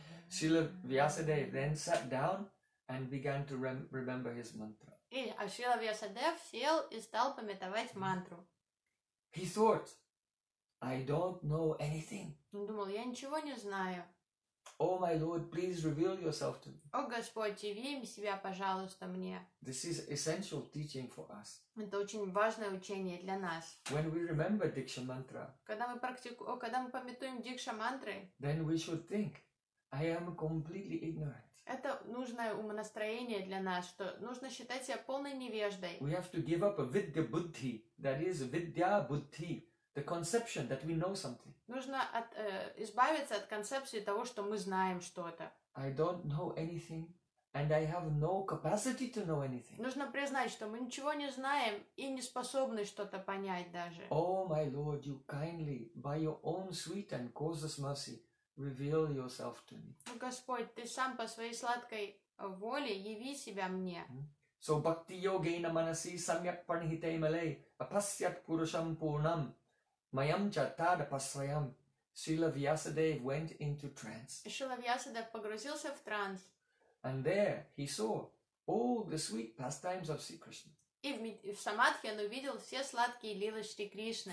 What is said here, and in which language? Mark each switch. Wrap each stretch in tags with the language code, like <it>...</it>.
<en>Srila Vyasadeva then sat down and began to remember his mantra.</en> <ru>И Ашрила Вьясадев сел и стал памятовать мантру.</ru> <en>He thought, I don't know anything.</en> <ru>Он думал, я ничего не знаю.</ru> <en>Oh my Lord, please reveal yourself to me.</en> <ru>О Господь, яви себя, пожалуйста, мне.</ru> <en>This is essential teaching for us.</en> <ru>Это очень важное учение для нас.</ru> <en>When we remember Diksha mantra,</en> <ru>когда мы памятуем Дикша мантры,</ru> <en>then we should think, I am completely ignorant.</en> <ru>Это нужное умонастроение для нас, что нужно считать себя полной невеждой.</ru> <en>We have to give up a vidya buddhi, that is vidya buddhi, the conception that we know something.</en> <ru>Нужно избавиться от концепции того, что мы знаем что-то.</ru> <en>I don't know anything, and I have no capacity to know anything.</en> <ru>Нужно признать, что мы ничего не знаем и не способны что-то понять даже.</ru> <en>Oh my Lord, you kindly, by your own sweet and causeless mercy, reveal yourself to me.</en> <ru>Господь, ты сам по своей сладкой воле яви себя мне.</ru> <sa>So bhakti yogena manasi samyak panhite malai apasyat purusham purnam mayam cha tad apasrayam.</sa> <en>Srila Vyasadev went into trance.</en> <ru>Srila Vyasadev погрузился в транс.</ru> <en>And there he saw all the sweet pastimes of Sri Krishna.</en> <ru>И в самадхи он увидел все сладкие лилы Шри Кришны.</ru>